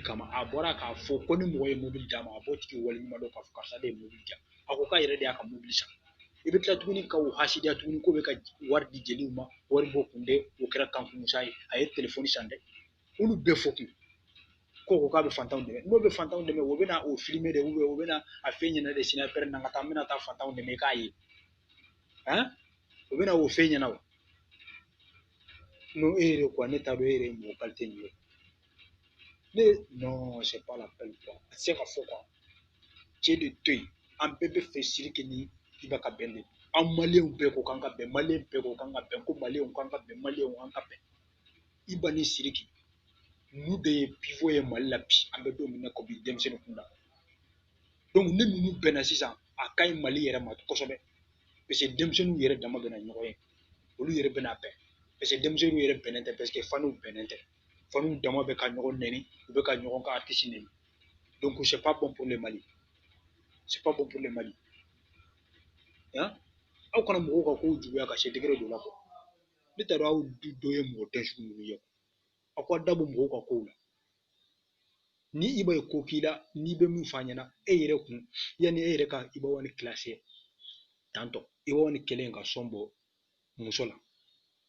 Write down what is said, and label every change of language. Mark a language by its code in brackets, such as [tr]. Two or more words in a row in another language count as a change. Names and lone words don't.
[bm] kama a bɔra k'a fɔ ko ni mɔgɔ ye mobili d'a ma a b'o tigi waleɲuman dɔn k'a fɔ karisa de ye mobili di yan a ko k'a yɛrɛ de y'a ka mobili san i bɛ tila tuguni ka o hasidiya tuguni k'o bɛ ka wari di jeliw ma wari bɔ kun tɛ o kɛra kanfun musa ye a ye telefɔni san dɛ olu bɛɛ fɔ kun ko k'a bɛ fantanw dɛmɛ n'o bɛ fantanw dɛmɛ o bɛna o filmer de o bɛna a fɛn ɲɛna de sinapɛri na ka taa n bɛna taa fantanw dɛmɛ i k'a ye o bɛna o fɛn ɲɛna o non e yɛrɛ quoi ne t'a dɔn e yɛrɛ ye mɔgɔ qualité min ye non [fr] c'est pas la peine quoi [bm] a tɛ se ka fɔ quoi cɛ de to yen an bɛɛ bɛ fɛ Sidiki ni Iba ka bɛn de an maliyɛnw bɛɛ ko k'an ka bɛn maliyɛn bɛɛ ko k'an ka bɛn ko maliyɛnw k'an ka bɛn maliyɛnw an ka bɛn Iba ni Sidiki ninnu de ye pivot ye Mali la bi an bɛ don min na komi denmisɛnnin kunda donc ni ninnu bɛnna sisan a ka ɲi Mali yɛrɛ ma kosɛbɛ [fr] parce que [bm] denmisɛnninw yɛrɛ dama bɛna ɲɔgɔn ye olu yɛrɛ bɛna bɛn [fr] parce que [bm] denmisɛnninw yɛrɛ bɛnnen tɛ [fr] parce que [bm] faniw bɛnnen tɛ faniw dama bɛ ka ɲɔgɔn nɛni u bɛ ka ɲɔgɔn ka artiste nɛni [fr] donc c'est pas bon pour le Mali c'est pas bon pour le Mali [bm] aw kana mɔgɔw ka kow juguya ka se degré dɔ la quoi ne t'a dɔn aw dɔ ye mɔgɔ tɛ sugu ninnu ye aw ka dabɔ mɔgɔw ka kow la ni Iba ye ko k'i la n'i bɛ min f'a ɲɛna e yɛrɛ kun yanni e yɛrɛ ka Ibawan classé tantɔ Ibawan kɛlen ka sɔn bɔ muso la e